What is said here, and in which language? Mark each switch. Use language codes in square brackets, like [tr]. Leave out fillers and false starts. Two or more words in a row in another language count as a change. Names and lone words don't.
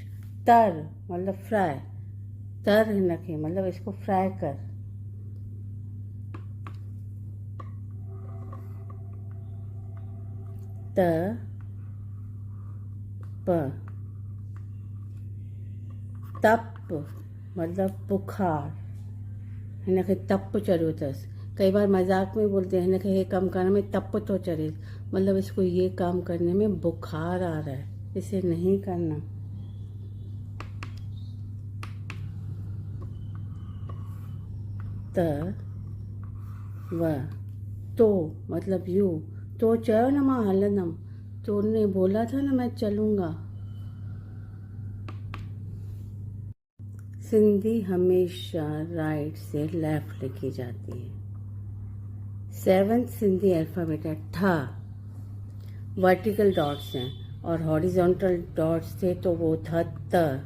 [ur] تر مطلب فرائی, [sd] तर नखे [ur] مطلب اس کو فرائی کر. ت پ، تپ مطلب بخار, [sd] हिनखे तप चढ़ियो अथसि। [ur] کئی بار مذاق میں بولتے ہیں ہنکھے یہ کام کرنے میں تپ تو چڑھے، مطلب اس کو یہ کام کرنے میں بخار آ رہا ہے، اسے نہیں کرنا. [sd] त व, तो मतलब यू, तो चयो न मां हलंदम, [ur] تو نے بولا تھا نا میں چلوں گا. سندھی ہمیشہ رائٹ سے لیفٹ لکھی جاتی ہے. 7th سندھی الفابیٹ ہے ٺ. [en] vertical dots [ur] ہیں اور [en] horizontal dots [ur] تھے تو وہ تھا ت.